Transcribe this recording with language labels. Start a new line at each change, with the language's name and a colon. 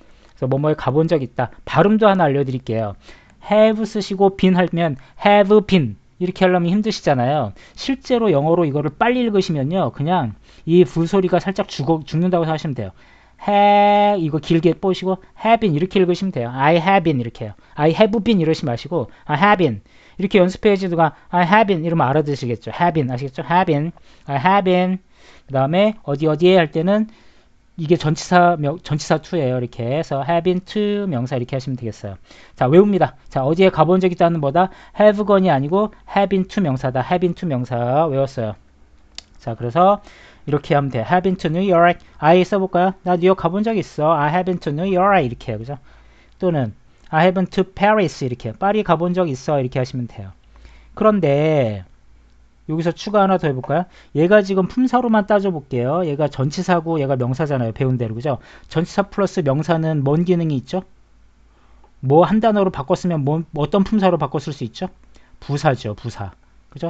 Korean: 그래서 뭐뭐에 가본 적 있다. 발음도 하나 알려드릴게요. have 쓰시고 been 하면
English: have been
Korean: 이렇게 하려면 힘드시잖아요. 실제로 영어로 이거를 빨리 읽으시면요. 그냥 이 불소리가 살짝 죽는다고 생각하시면 돼요. 이거 길게 뽀시고 have been 이렇게 읽으시면 돼요.
English: I have been
Korean: 이렇게 해요.
English: I have been
Korean: 이러시 마시고
English: I have been
Korean: 이렇게 연습해야지가
English: I have been
Korean: 이러면 알아들으시겠죠.
English: have been 아시겠죠? have been I have been
Korean: 그 다음에 어디에 할 때는 이게 전치사 to예요. 이렇게 해서 have been to 명사 이렇게 하시면 되겠어요. 자, 외웁니다. 자, 어디에 가본 적 있다는 뭐다?
English: have gone이 아니고 have been to 명사다. have been to
Korean: 명사 외웠어요. 자, 그래서 이렇게 하면 돼.
English: have been to New York.
Korean: I 써볼까요? 나 뉴욕 가본 적 있어.
English: I have been to New York.
Korean: 이렇게 해요. 그죠?
English: 또는 I have been to Paris.
Korean: 이렇게 파리 가본 적 있어. 이렇게 하시면 돼요. 그런데 여기서 추가 하나 더 해볼까요? 얘가 지금 품사로만 따져볼게요. 얘가 전치사고 얘가 명사잖아요. 배운 대로. 그죠? 전치사 플러스 명사는 뭔 기능이 있죠? 뭐 한 단어로 바꿨으면 어떤 품사로 바꿨을 수 있죠? 부사죠. 부사. 그죠?